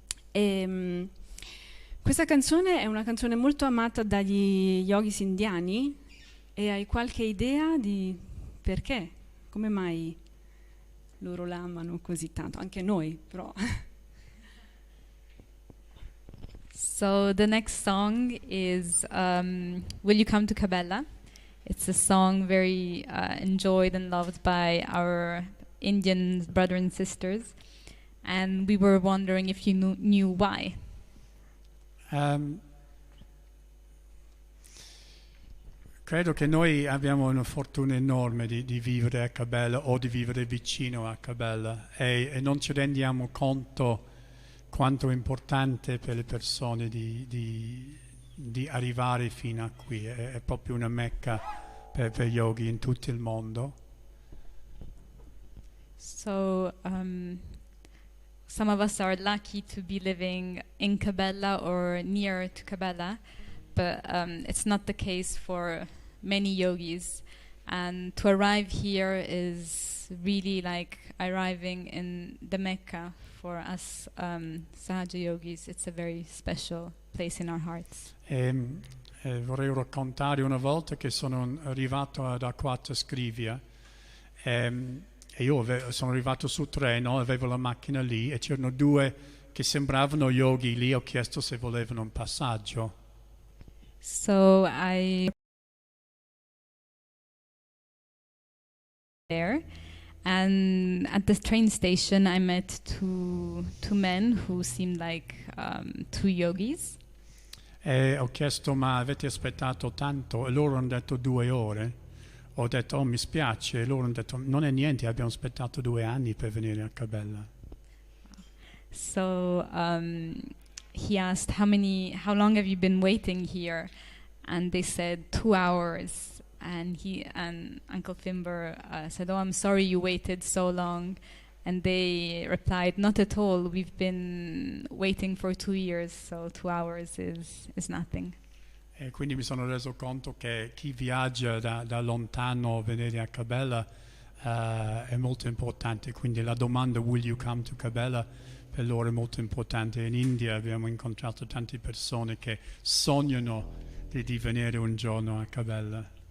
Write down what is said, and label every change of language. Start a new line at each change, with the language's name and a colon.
Italian: E, questa canzone è una canzone molto amata dagli yogis indiani. E hai qualche idea di perché? Come mai loro la amano così tanto? Anche noi, però.
English: So the next song is Will You Come to Cabella? It's a song very enjoyed and loved by our Indian brothers and sisters. And we were wondering if you knew why.
Italian: Credo che noi abbiamo una fortuna enorme di vivere a Cabella o di vivere vicino a Cabella e non ci rendiamo conto quanto è importante per le persone di arrivare fino a qui. È proprio una mecca per yogi in tutto il mondo.
English: So some of us are lucky to be living in Cabella or near to Cabella, but it's not the case for many yogis. And to arrive here is really like arriving in the Mecca for us Sahaja yogis. It's a very special place in our hearts.
Italian: Vorrei raccontare una volta che sono arrivato ad Acquata Scrivia e io sono arrivato sul treno, avevo la macchina lì e c'erano due che sembravano yogi lì, ho chiesto se volevano un passaggio.
English: So I there, and at the train station I met two men who seemed like two yogis.
Italian: E ho chiesto: ma avete aspettato tanto? E loro hanno detto 2 ore. Ho detto: oh, mi spiace. E loro hanno detto: non è niente, abbiamo aspettato 2 anni per venire a Cabella.
English: So he asked, how long have you been waiting here? And they said 2 hours. And Uncle Fimber said, oh, I'm sorry you waited so long. And they replied, not at all. We've been waiting for 2 years, so 2 hours is nothing.
Italian: E quindi mi sono reso conto che chi viaggia da lontano a venire a Cabella è molto importante. Quindi la domanda "Will you come to Cabella?" per loro è molto importante. In India abbiamo incontrato tante persone che sognano di venire un giorno a Cabella.